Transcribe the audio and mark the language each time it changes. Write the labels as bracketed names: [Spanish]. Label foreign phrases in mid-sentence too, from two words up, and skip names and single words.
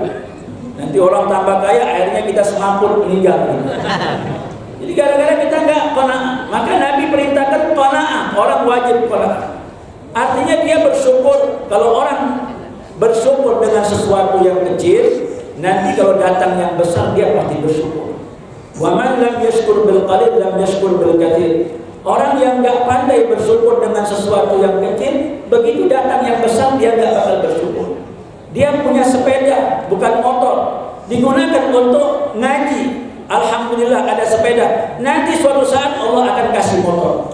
[Indonesian] Nanti orang tambah kaya, akhirnya kita semampur meninggal. Jadi gara-gara kita nggak qanaah, maka Nabi perintahkan qanaah, orang wajib qanaah. Artinya dia bersyukur. Kalau orang bersyukur dengan sesuatu yang kecil, nanti kalau datang yang besar dia pasti bersyukur. [Arabic] ومن لم يشكر بالقليل لم يشكر بالكثير. [Indonesian] Orang yang enggak pandai bersyukur dengan sesuatu yang kecil, begitu datang yang besar dia enggak bakal bersyukur. Dia punya sepeda, bukan motor, digunakan untuk ngaji. Alhamdulillah ada sepeda. Nanti suatu saat Allah akan kasih motor.